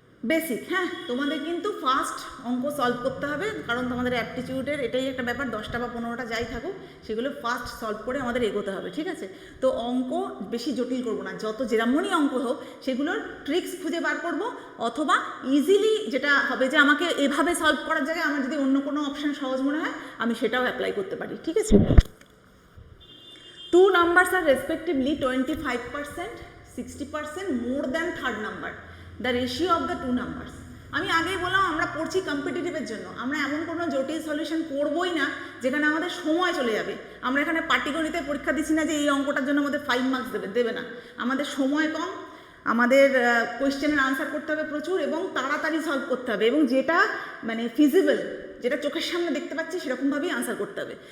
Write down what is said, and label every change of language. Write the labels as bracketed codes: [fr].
[bn] Basic, হ্যাঁ, তোমাদের কিন্তু ফার্স্ট অঙ্ক সলভ করতে হবে, কারণ তোমাদের অ্যাপটিটিউডের এটাই একটা ব্যাপার, 10টা বা 15টা যাই থাকুক সেগুলো ফার্স্ট সলভ করে আমাদের এগোতে হবে, ঠিক আছে? তো অঙ্ক বেশি জটিল করবো না, যত যেরামনই অঙ্ক হোক সেগুলোর ট্রিক্স খুঁজে বার করব, অথবা ইজিলি যেটা হবে যে আমাকে এভাবে সলভ করার জায়গায় আমার যদি অন্য কোনো অপশান সহজ মনে হয় আমি সেটাও অ্যাপ্লাই করতে পারি, ঠিক আছে? [en] 2 numbers are respectively 25%, 60% more than third number. The ratio of the 2 numbers. [bn] আমি আগেই বললাম আমরা পড়ছি কম্পিটিটিভের জন্য, আমরা এমন কোনো জটিল সলিউশন করবোই না যেখানে আমাদের সময় চলে যাবে। আমরা এখানে পাটিগণিতের পরীক্ষা দিচ্ছি না যে এই অঙ্কটার জন্য আমাদের 5 মার্কস দেবে না। আমাদের সময় কম, আমাদের কোয়েশ্চেনের আনসার করতে হবে প্রচুর এবং তাড়াতাড়ি সলভ করতে হবে, এবং যেটা মানে ফিজিবল, যেটা চোখের সামনে দেখতে পাচ্ছি সেরকমভাবেই আনসার করতে হবে।